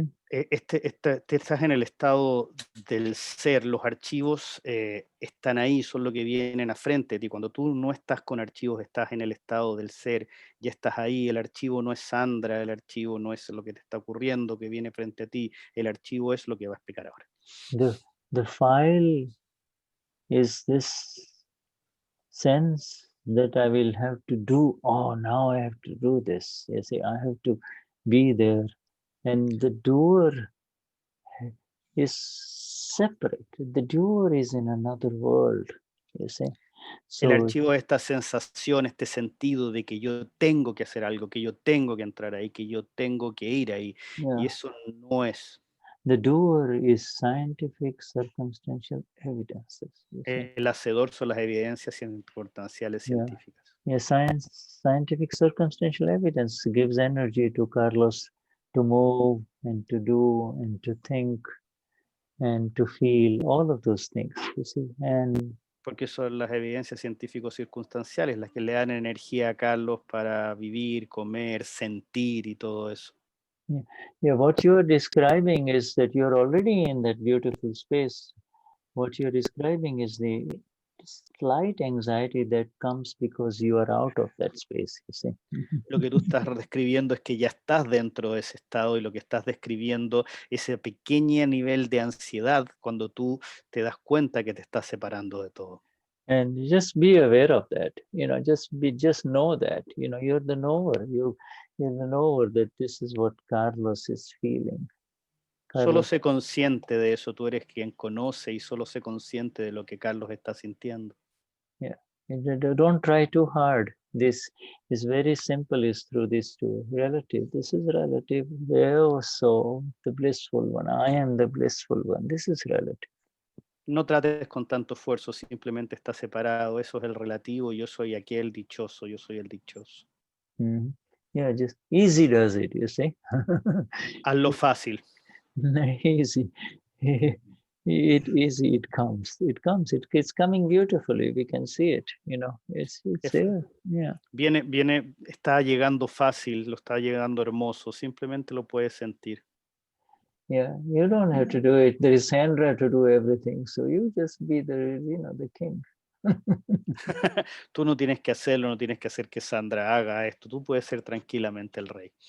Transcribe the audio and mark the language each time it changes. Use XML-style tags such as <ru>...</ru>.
<es>Estás en el estado del ser, los archivos están ahí, son lo que vienen a frente de ti. Cuando tú no estás con archivos, estás en el estado del ser, ya estás ahí, el archivo no es Sandra, el archivo no es lo que te está ocurriendo, que viene frente a ti, el archivo es lo que va a explicar ahora.</es> <en>The file is this sense that I will have to do, now I have to do this. You see, I have to be there. And the doer is separate. The doer is in another world, you see. So,</en> <es>el archivo es esta sensación, este sentido de que yo tengo que hacer algo, que yo tengo que entrar ahí, que yo tengo que ir ahí.</es> <en>Yeah.</en> <es>Y eso no es.</es> <en>The doer is scientific circumstantial evidences.</en> <es>El hacedor son las evidencias circunstanciales científicas.</es> <en>Yeah, scientific circumstantial evidence gives energy to Carlos to move and to do and to think and to feel, all of those things, you see. And</en> <es>porque son las evidencias científicos circunstanciales las que le dan energía a Carlos para vivir, comer, sentir y todo eso.</es> <en>Yeah, what you're describing is that you're already in that beautiful space. What you're describing is the slight anxiety that comes because you are out of that space, you see.</en> <es>Lo que tú estás describiendo es que ya estás dentro de ese estado, y lo que estás describiendo es ese pequeño nivel de ansiedad cuando tú te das cuenta que te estás separando de todo.</es> <en>And just be aware of that, you know, just know that, you know, you're the knower, you're the knower that this is what Carlos is feeling.</en> <es>Solo sé consciente de eso, tú eres quien conoce, y solo sé consciente de lo que Carlos está sintiendo.</es> <en>Yeah, don't try too hard. This is very simple, is through this to relative. This is relative. So the blissful one, I am the blissful one. This is relative.</en> <es>No trates con tanto esfuerzo, simplemente está separado. Eso es el relativo, yo soy aquel dichoso, yo soy el dichoso. Mm-hmm.</es> <en>Yeah, just easy does it, you see.</en> <es>Hazlo fácil.</es> <en>Easy. It comes. It's coming beautifully. We can see it, you know. It's there. Yeah.</en> <es>Viene, está llegando fácil, lo está llegando hermoso, simplemente lo puedes sentir.</es> <en>Yeah, you don't have to do it. There is Sandra to do everything, so you just be the king.</en> <es>Tú no tienes que hacerlo, no tienes que hacer que Sandra haga esto, tú puedes ser tranquilamente el rey.</es>